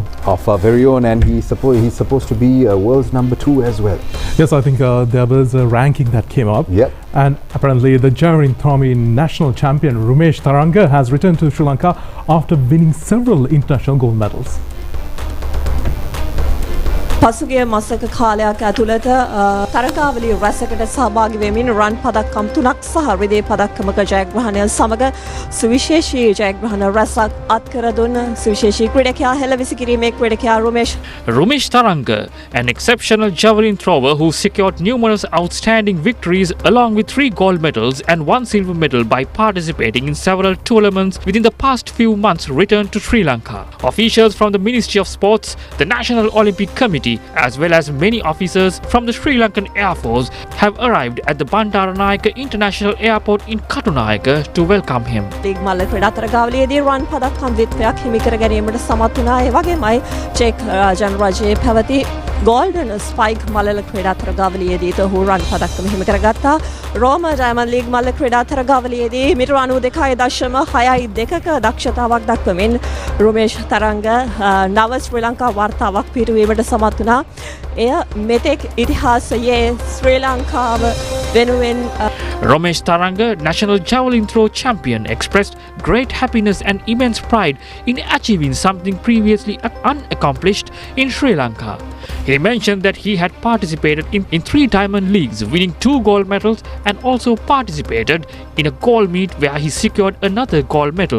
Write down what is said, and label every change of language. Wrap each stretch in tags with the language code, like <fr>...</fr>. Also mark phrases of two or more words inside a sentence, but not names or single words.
<en>And he's supposed to be world's number 2 as well. Yes, I think there was a ranking that came up. Yep. And apparently the javelin throwing national champion Rumesh Tharanga has returned to Sri Lanka after winning several international gold medals.</en> <si>පසුගිය මාසක කාලයක් ඇතුළත තරගාවලිය රැසකට සහභාගී වෙමින් රන් පදක්කම් 3ක් සහ රිදී පදක්කමක ජයග්‍රහණය සමග සුවිශේෂී ජයග්‍රහණ රැසක් අත්කර දුන්න සුවිශේෂී ක්‍රීඩකයා හෙළවිසි කිරීමේ ක්‍රීඩකයා</si> <en>Rumesh Taranga, an exceptional javelin thrower who secured numerous outstanding victories along with 3 gold medals and 1 silver medal by participating in several tournaments within the past few months, returned to Sri Lanka. Officials from the Ministry of Sports, the National Olympic Committee, as well as many officers from the Sri Lankan Air Force have arrived at the Bandaranayake International Airport in Katunayake to welcome him.</en> <si>ලීග් මල්ල ක්‍රීඩා තරගාවලියේදී රන් පදක්කම් ද්විත්වයක් හිමි කර ගැනීමට සමත් වුණා. ඒ වගේමයි චෙක් ජනරජයේ පැවති ගෝල්ඩන් ස්පයික් මල්ල ක්‍රීඩා තරගාවලියේදී ඔහු රන් පදක්කම හිමි කරගත්තා. රෝම ඩයමන්ඩ් ලීග් මල්ල ක්‍රීඩා තරගාවලියේදී මිටර 92.6ක දක්ෂතාවක් දක්වමින් රුමේෂ් තරංග නව ශ්‍රී ලංකා වාර්තාවක් පිටවීමට සමත් වුණා. එය මෙතෙක් ඉතිහාසයේ ශ්‍රී ලංකාව වෙනුවෙන්</si> <en>Ramesh Taranga, national javelin throw champion, expressed great happiness and immense pride in achieving something previously unaccomplished in Sri Lanka. He mentioned that he had participated in 3 diamond leagues, winning 2 gold medals, and also participated in a gold meet where he secured another gold medal.</en>